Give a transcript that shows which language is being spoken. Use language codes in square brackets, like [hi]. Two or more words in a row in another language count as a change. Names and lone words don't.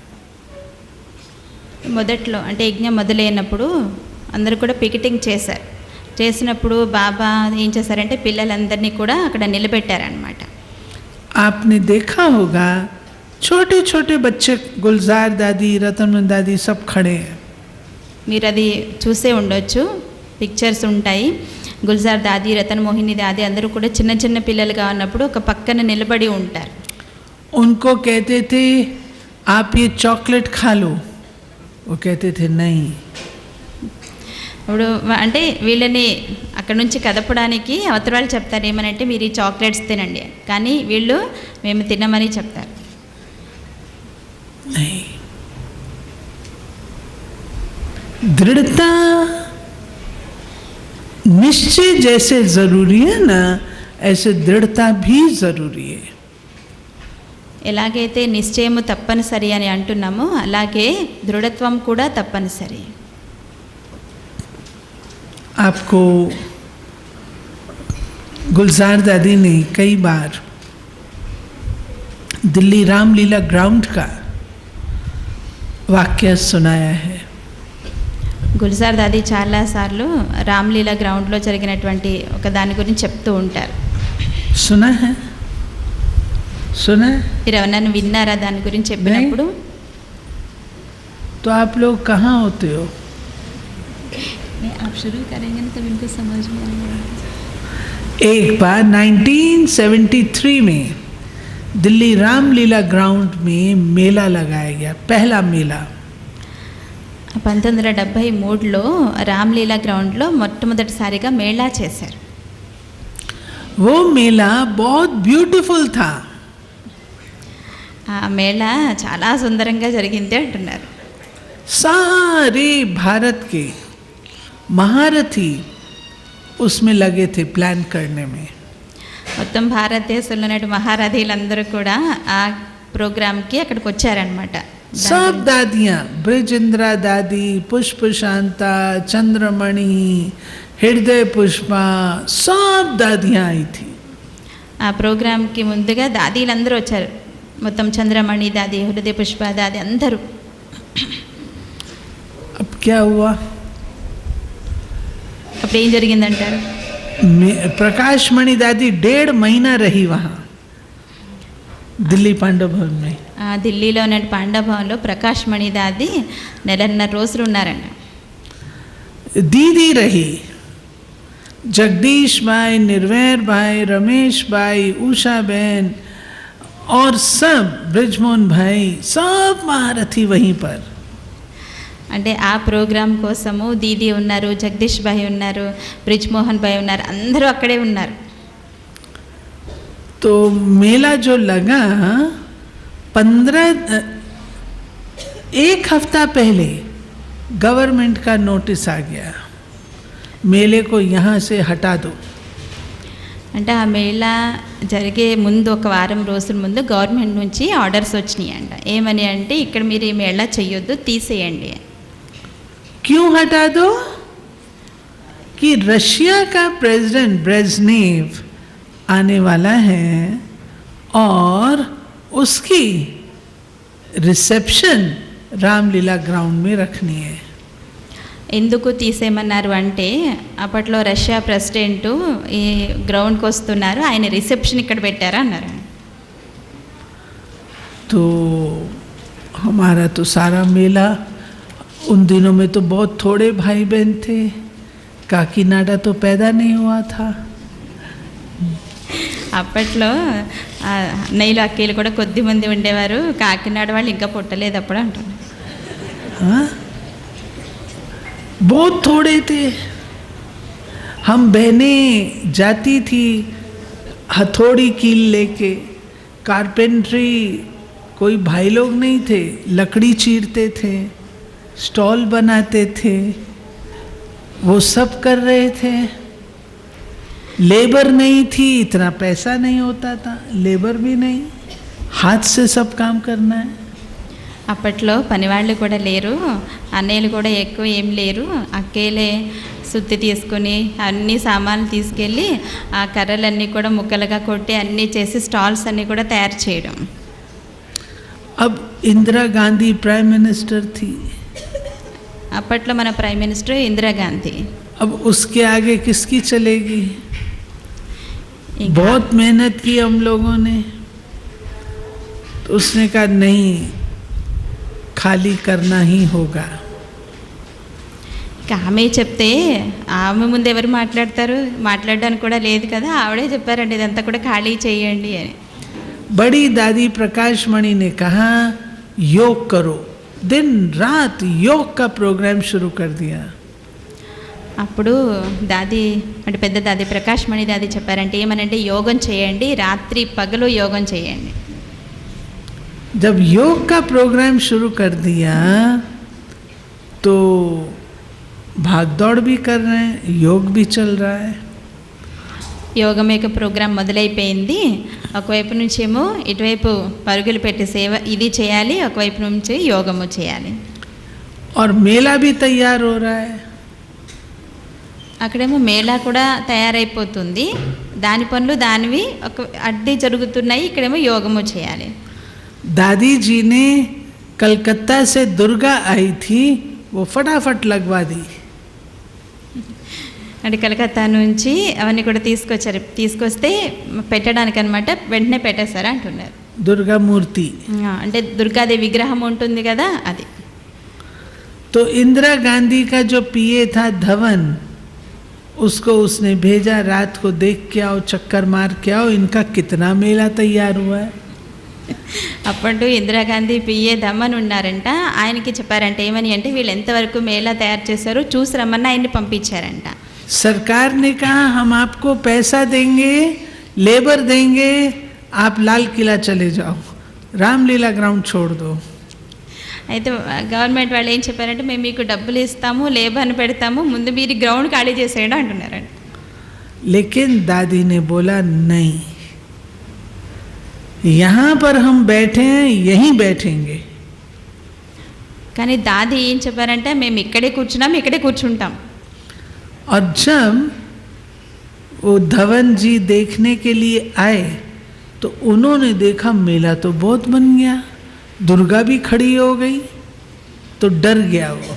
[te] మొదట్లో అంటే యజ్ఞం మొదలైనప్పుడు అందరూ కూడా పికెటింగ్ చేశారు. చేసినప్పుడు బాబా ఏం చేశారంటే పిల్లలందరినీ కూడా అక్కడ నిలబెట్టారనమాట. [hi] आपने देखा होगा छोटे छोटे बच्चे, गुलजार दादी, रतन दादी सब खड़े हैं. [te] మీరు అది చూసే ఉండొచ్చు, పిక్చర్స్ ఉంటాయి. గుల్జార్ దాది, రతన్ మోహిని దాది అందరూ కూడా చిన్న చిన్న పిల్లలుగా ఉన్నప్పుడు ఒక పక్కన నిలబడి ఉంటారు. [hi] उनको कहते थे आप ये चॉकलेट खा लो, वो कहते थे नहीं. [te] ఇప్పుడు అంటే వీళ్ళని అక్కడ నుంచి కదపడానికి అవతల వాళ్ళు చెప్తారు ఏమనంటే మీరు ఈ చాక్లెట్స్ తినండి, కానీ వీళ్ళు మేము తినమని చెప్తారు. [hi] नहीं, दृढ़ता निश्चय जैसे जरूरी है ना, ऐसे दृढ़ता भी जरूरी है. [te] ఎలాగైతే నిశ్చయము తప్పనిసరి అని అంటున్నామో అలాగే దృఢత్వం కూడా తప్పనిసరి. [hi] आपको गुलजार दादी ने कई बार दिल्ली रामलीला ग्राउंड का वाक्य सुनाया है. [te] గుల్జార్ దాది చాలాసార్లు రామ్లీలా గ్రౌండ్లో జరిగినటువంటి ఒక దాని గురించి చెప్తూ ఉంటారు. [hi] सुना है? सुना है? [te] మీరు ఎవరన్నా విన్నారా దాని గురించి చెప్పినప్పుడు? [hi] तो आप लोग कहाँ होते हो? आप शुरू करेंगे ना तब इनको समझ में आएगा. एक बार 1973 में दिल्ली रामलीला ग्राउंड में मेला लगाया गया, पहला मेला. [te] 1973లో రామ్లీలా గ్రౌండ్లో మొట్టమొదటిసారిగా మేళా చేశారు. [hi] वो मेला बहुत ब्यूटीफुल था। [te] ఆ మేళ చాలా సుందరంగా జరిగింది అంటున్నారు. [hi] सारे भारत के महारथी उसमें लगे थे प्लान करने में। [te] మొత్తం భారతదేశంలో ఉన్న మహారథీలందరూ కూడా ఆ ప్రోగ్రామ్కి అక్కడికి వచ్చారనమాట. [hi] सब दादियाँ, ब्रजेंद्रा दादी, पुष्प शांता, चंद्रमणि, हृदय पुष्पा, सब दादियाँ आई थी। [te] ఆ ప్రోగ్రామ్కి ముందుగా దాదీలందరూ వచ్చారు. మొత్తం చంద్రమణి దాది, హృదయ పుష్ప దాది అందరూ. [hi] अब क्या हुआ? [te] అప్పుడు ఏం జరిగిందంటారు? [hi] प्रकाश मणि दादी 1.5 महीना रही वहाँ दिल्ली पांडव भवन में। [te] ఢిల్లీలో ఉన్న పాండవ భవన్లో ప్రకాష్ మణి దాది 1.5 రోజులు ఉన్నారండి. [hi] दीदी रही, जगदीश भाई, निर्वैर भाई, रमेश भाई, उषा बहन और सब ब्रजमोहन भाई, सब महारथी वहीं पर। [te] అంటే ఆ ప్రోగ్రాం కోసము దీది ఉన్నారు, జగదీష్ భాయ్ ఉన్నారు, బ్రిజ్మోహన్ భాయ్ ఉన్నారు, అందరూ అక్కడే ఉన్నారు. [hi] तो मेला जो लगा 1 हफ्ता पहले गवर्नमेंट का नोटिस आ गया, मेले को यहाँ से हटा दो। [te] అంటే ఆ మేళా జరిగే ముందు ఒక వారం రోజుల ముందు గవర్నమెంట్ నుంచి ఆర్డర్స్ వచ్చినాయి అంట. ఏమని అంటే ఇక్కడ మీరు ఈ మేళా చెయ్యొద్దు, తీసేయండి. [hi] क्यों हटा दो? कि रशिया का प्रेसिडेंट ब्रेजनेव आने वाला है और उसकी रिसेप्शन रामलीला ग्राउंड में रखनी है। [te] ఎందుకు తీసేయమన్నారు అంటే అప్పట్లో రష్యా ప్రెసిడెంట్ ఈ గ్రౌండ్కి వస్తున్నారు, ఆయన రిసెప్షన్ ఇక్కడ పెట్టారా అన్నారు. [hi] तो हमारा तो सारा मेला, उन दिनों में तो बहुत थोड़े भाई बहन थे, काकीनाडा तो पैदा नहीं हुआ था। [te] అప్పట్లో అన్నయ్యలు అక్కయ్యలు కూడా కొద్ది మంది ఉండేవారు, కాకినాడ వాళ్ళు ఇంకా పుట్టలేదు అప్పుడు అంటున్నారు. [hi] हाँ? बहुत थोड़े थे। हम बहनें जाती थी हथौड़ी कील लेके, कारपेंट्री, कोई भाई लोग नहीं थे, लकड़ी चीरते थे, स्टॉल बनाते थे, वो सब कर रहे थे। लेबर नहीं थी, इतना पैसा नहीं होता था, लेबर भी नहीं, हाथ से सब काम करना है। [te] అప్పట్లో పనివాళ్ళు కూడా లేరు, అన్నయ్యలు కూడా ఎక్కువ ఏం లేరు, అక్కేలే సుత్తి తీసుకుని అన్ని సామాన్లు తీసుకెళ్ళి ఆ కర్రలన్నీ కూడా ముక్కలుగా కొట్టి అన్నీ చేసి స్టాల్స్ అన్నీ కూడా తయారు చేయడం. [hi] अब इंदिरा गांधी [en] prime minister [hi] थी, [te] అప్పట్లో మన [en] prime minister [te] ఇందిరాగాంధీ. [hi] अब उसके आगे किसकी चलेगी? [te] ఇంకా [hi] बहुत मेहनत की हम लोगों ने, तो उसने कहा नहीं, खाली करना ही होगा। [te] ఆమె చెప్తే ఆమె ముందు ఎవరు మాట్లాడతారు, మాట్లాడడానికి కూడా లేదు కదా, ఆవిడే చెప్పారండి ఇదంతా కూడా ఖాళీ చేయండి అని. [hi] बड़ी दादी प्रकाश मणि ने कहा योग करो, दिन रात योग का प्रोग्राम शुरू कर दिया। [te] అప్పుడు దాది అంటే పెద్ద దాది ప్రకాష్ మణి దాది చెప్పారంటే ఏమనంటే యోగం చేయండి, రాత్రి పగలు యోగం చేయండి. [hi] जब योग का प्रोग्राम शुरू कर दिया तो भाग दौड़ भी कर रहे हैं, योग भी चल रहा है। [te] యోగం యొక్క ప్రోగ్రాం మొదలైపోయింది. ఒకవైపు నుంచేమో ఇటువైపు పరుగులు పెట్టి సేవ ఇది చేయాలి, ఒకవైపు నుంచి యోగము చేయాలి. [hi] और मेला भी तैयार हो रहा है। [te] అక్కడేమో మేళా కూడా తయారైపోతుంది, దాని పనులు దానివి ఒక అడ్డీ జరుగుతున్నాయి, ఇక్కడేమో యోగము చేయాలి. [hi] दादी जी ने कलकत्ता से दुर्गा आई थी, वो फटाफट लगवा दी। [te] అంటే కలకత్తా నుంచి అవన్నీ కూడా తీసుకొస్తే పెట్టడానికి అనమాట, వెంటనే పెట్టేశారా అంటున్నారు. [hi] दुर्गा मूर्ति, [te] అంటే దుర్గాదేవి విగ్రహం ఉంటుంది కదా అది. [hi] तो इंदिरा गांधी का जो पीए था धवन, उसको उसने भेजा रात को देख के आओ, चक्कर मार के आओ, इनका कितना मेला तैयार हुआ है। [te] అప్పుడు ఇందిరాగాంధీ పిఏ దమన్ ఉన్నారంట, ఆయనకి చెప్పారంట ఏమని అంటే వీళ్ళు ఎంతవరకు మేళా తయారు చేశారో చూసి రమ్మని ఆయన్ని పంపించారంట. [hi] सरकार ने कहा हम आपको पैसा देंगे, लेबर देंगे, आप लाल किला चले जाओ, रामलीला ग्राउंड छोड़ दो। [te] అయితే గవర్నమెంట్ వాళ్ళు ఏం చెప్పారంటే మేము మీకు డబ్బులు ఇస్తాము, లేబర్ని పెడతాము, ముందు మీరు గ్రౌండ్ ఖాళీ చేసేయండి అంటున్నారండి. [hi] लेकिन दादी ने बोला नहीं, यहाँ पर हम बैठे हैं, यहीं बैठेंगे। [te] కానీ దాది ఏం చెప్పారంటే మేము ఇక్కడే కూర్చున్నాం, ఇక్కడే కూర్చుంటాం. [hi] और जब वो धवन जी देखने के लिए आए तो उन्होंने देखा मेला तो बहुत बन गया, दुर्गा भी खड़ी हो गई, तो डर गया वो।